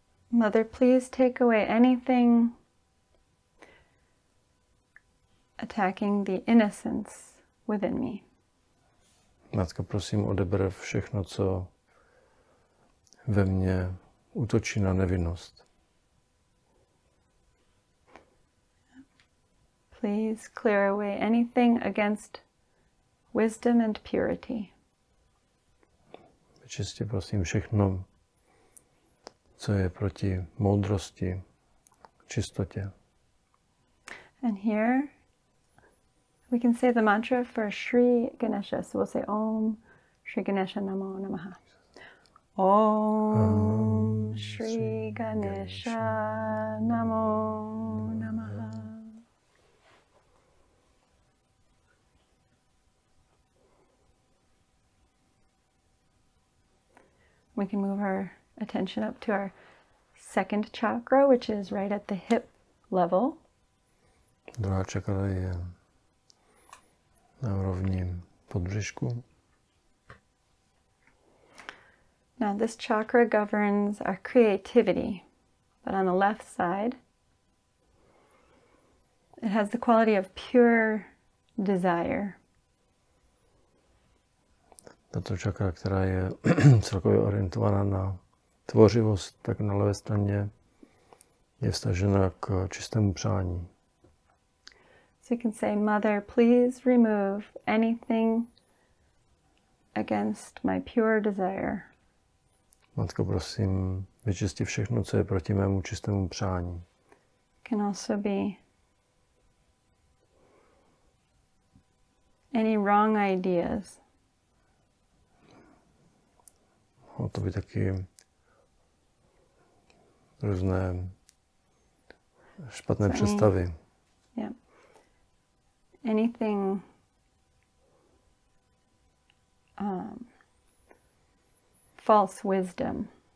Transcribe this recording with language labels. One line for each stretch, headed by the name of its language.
English: Mother, please take away anything attacking the innocence within me.
Czech: Matka, prosím, odeber všechno, co ve mně útočí na nevinnost.
English: Please clear away anything against wisdom and purity.
Czech: Vyčisti, prosím, všechno, co je proti moudrosti, čistotě.
English: And here we can say the mantra for Sri Ganesha. So we'll say
Sanskrit: Om Sri Ganesha Namo Namaha. Om Sri Ganesha Namo Namaha.
English: We can move our attention up to our second chakra, which is right at the hip level.
Czech: Druhá čakra je na úrovni podbřišku.
English: Now this chakra governs our creativity, but on the left side, it has the quality of pure desire.
Czech: Tato čakra, která je celkově orientovaná na tvořivost, tak na levé straně je vztažena k čistému přání.
English: So you can say, Mother, please remove anything against my pure desire.
Czech: Matko, prosím, vyčisti všechno, co je proti mému čistému přání.
English: Can also be any wrong ideas.
Czech: Mohou to být taky různé špatné představy.
English: Yeah. Anything false wisdom.